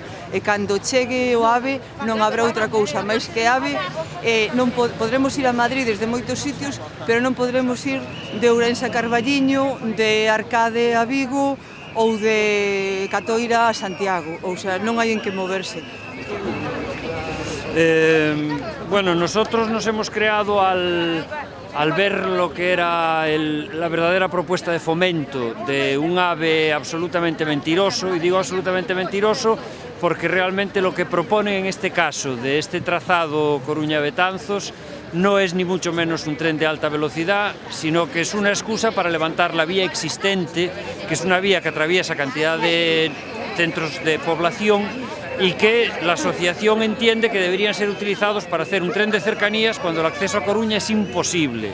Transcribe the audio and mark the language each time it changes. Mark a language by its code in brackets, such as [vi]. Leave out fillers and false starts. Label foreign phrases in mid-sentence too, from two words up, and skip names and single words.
[gl] E cando chegue o AVE non habrá outra cousa máis que AVE. Non podremos ir a Madrid desde moitos sitios, pero non podremos ir de Ourense a Carballiño, de Arcade a Vigo ou de Catoira a Santiago. Ou sea, non hai en que moverse. [es] Bueno, nosotros nos hemos creado al ver lo que era la verdadera propuesta de fomento de un AVE absolutamente mentiroso, y digo absolutamente mentiroso porque realmente lo que propone en este caso de este trazado Coruña-Betanzos no es ni mucho menos un tren de alta velocidad, sino que es una excusa para levantar la vía existente, que es una vía que atraviesa cantidad de centros de población y que la asociación entiende que deberían ser utilizados para hacer un tren de cercanías cuando el acceso a Coruña es imposible.